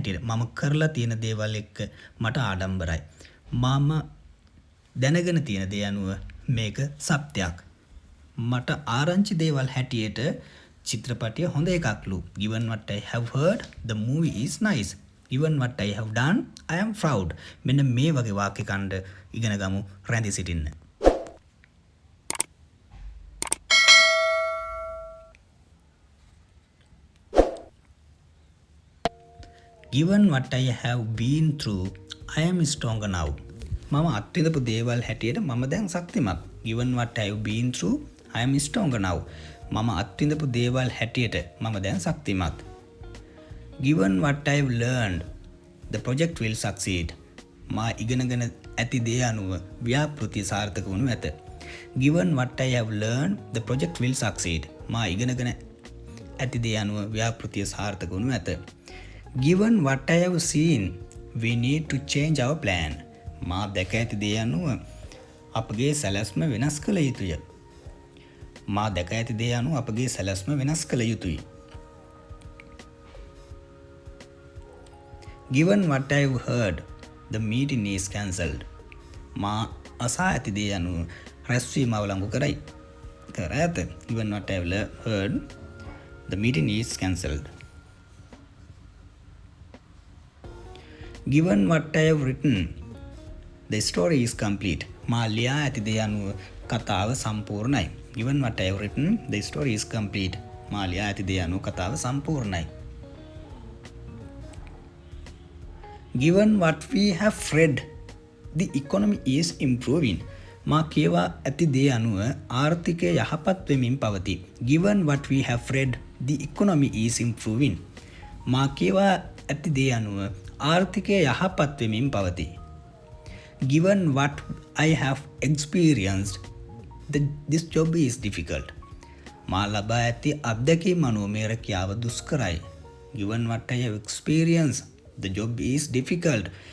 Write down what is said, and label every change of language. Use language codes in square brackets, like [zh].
[si] මම කරලා තියෙන දේවල් එක්ක මට ආඩම්බරයි. මම දැනගෙන තියෙන දේ අනුව මේක සත්‍යයක්. මට ආරංචි දේවල් හැටියට චිත්‍රපටිය හොඳ එකක්ලු. [en] Given what I have heard, the movie is nice. Given what I have done, I am proud. [si] මෙන්න මේ වගේ වාක්‍ය ඛණ්ඩ ඉගෙන ගමු රැඳී සිටින්න. [en] Given what I have been through, I am stronger now. [si] මම අත්විඳපු දේවල් හැටියට මම දැන් ශක්තිමත්. [en] Given what I have been through, I am stronger now. [si] මම අත්විඳපු දේවල් හැටියට මම දැන් ශක්තිමත්. [en] Given what I have learned, the project will succeed. [si] මා ඉගෙනගෙන ඇති දේ අනුව ව්‍යාපෘතිය සාර්ථක වනු ඇත. [en] Given what I have learned, the project will succeed. [si] මා ඉගෙනගෙන ඇති දේ අනුව ව්‍යාපෘතිය සාර්ථක වනු ඇත. [en] Given what I have seen, we need to change our plan. [si] මා දැක ඇති දේ අනුව අපගේ සැලැස්ම වෙනස් කළ යුතුය. මා දැක ඇති දේ අනුව අපගේ සැලැස්ම වෙනස් කළ යුතුයි. [en] Given what I have heard, the meeting is cancelled. [si] මා අසා ඇති දේ අනුව රැස්වීම අවලංගු කරයි. කර ඇත. [en] Given what I have heard, the meeting is cancelled. Given what I have written, the story is complete. [si] මා ලියා ඇති දේ අනුව කතාව සම්පූර්ණයි. [en] Given what I have written, the story is complete. [si] මා ලියා ඇති දේ අනුව කතාව සම්පූර්ණයි. [en] Given what we have read, the economy is improving. [si] මා කියවා ඇති දේ අනුව ආර්ථිකය යහපත් වෙමින් පවතී. [en] Given what we have read, the economy is improving. [si] මා කියවා ඇති දේ අනුව ආර්ථිකය යහපත් වෙමින් පවතී. [en] Given what I have experienced, this job is difficult. [si] මා ලබා ඇති අත්දැකීම් අනුව මේ රැකියාව දුෂ්කරයි. [en] Given what I have experienced, the job is difficult.